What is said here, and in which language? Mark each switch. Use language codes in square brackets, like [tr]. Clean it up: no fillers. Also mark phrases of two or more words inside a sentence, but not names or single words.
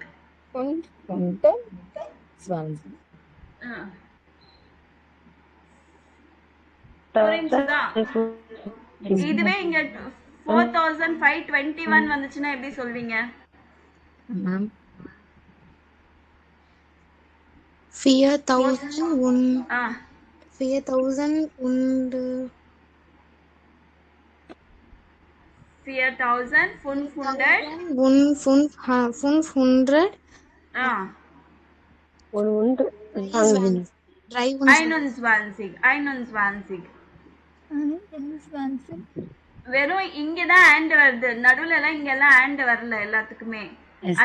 [de] Und 20. [ta] புரிஞ்சுதா? இதுவே இங்க 4521 வந்துச்சுன்னா எப்படி சொல்வீங்க? [en] Ma'am. [de] 4,000 und ஆ 4,000 und 4500. und 500 ஆ 120. 23. 21. [ta] வெறும் இங்கதான் ஆண்ட் வருது, நடுவுல எல்லாம் இங்க எல்லாம் ஆண்ட் வரல எல்லாத்துக்குமே. [en] Yes,